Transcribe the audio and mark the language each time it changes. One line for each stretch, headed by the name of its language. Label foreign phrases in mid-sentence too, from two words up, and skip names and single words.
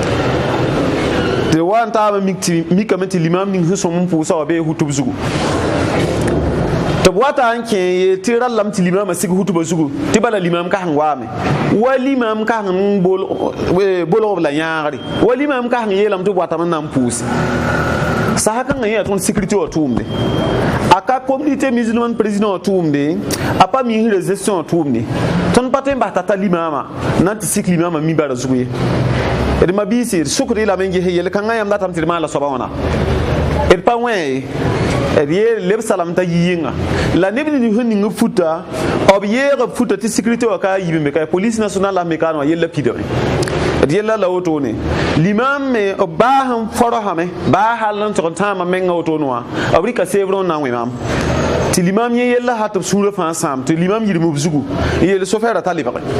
Mossi: tɩ wa n taame mikame tɩ limam ning sẽn sõm n pʋʋsa wa bee hutb zugu tɩ b wata n kẽ tɩ rallame tɩ limamã sig hutbã zugu tɩ bala limam kãseng waame wa limam kãseng n bolg b la yãagre wa limam kãseng yeelame tɩ b watame n na n pʋʋse sã-kãngã yẽ yaa tõnd sécurité wã tʋʋmde a ka
French: communauté musulman président
Mossi: wã tʋʋmde a pa miisrã gestion wã tʋʋmde tõnd pa tõe n bas tata limamã na n tɩ sik limamã mi-bara zugu ye d mabiise d sʋkd yeelame n ges yel-kãngã yãmb datame tɩ d maala soaba wãna d pa wẽ ye d yeel leb salam t'a yi yɩnga la neb ning sẽn ning b futa b yeeg b futa tɩ sécurité wã ka yib n be ka
French: police national
Mossi: la me kaanẽ wã yella pidgme d yella la wotone limam me b baa sẽn forosame baa hall n tog n tãama menga wotone wã b rɩka seebrẽ n na n wẽ maam tɩ limam yẽ yella hat b sũurã fãa sãam tɩ limam yirm b zugu n yeel sofɛɛrã t'a lebge